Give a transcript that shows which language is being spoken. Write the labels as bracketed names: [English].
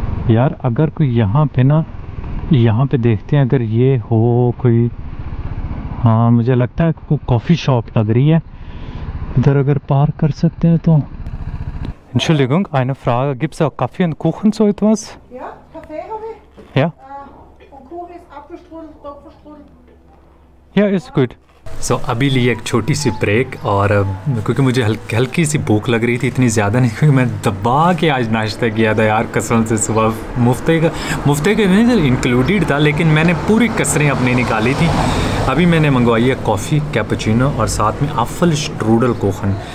[Hindi] यार अगर कोई यहाँ पे ना, यहाँ पे देखते हैं अगर ये हो कोई, हाँ मुझे लगता है कोई कॉफ़ी शॉप लग रही है इधर, अगर पार्क कर सकते हैं तो। [German] Entschuldigung, eine Frage. Gibt es auch Kaffee und Kuchen, so etwas? Ja, Kaffee habe ich. Ja? Und Kuchen ist Apfelstrudel, Topfenstrudel. Ja, ist gut. [Hindi] सो अभी लिए एक छोटी सी ब्रेक, और क्योंकि मुझे हल्की सी भूख लग रही थी, इतनी ज़्यादा नहीं, क्योंकि मैं दबा के आज नाश्ता किया था यार कसम से। सुबह मुफ्ते के नहीं इंक्लूडेड था, लेकिन मैंने पूरी कसरें अपनी निकाली थी। अभी मैंने मंगवाई है कॉफ़ी कैपुचिनो और साथ में आफल स्ट्रूडल कोखन।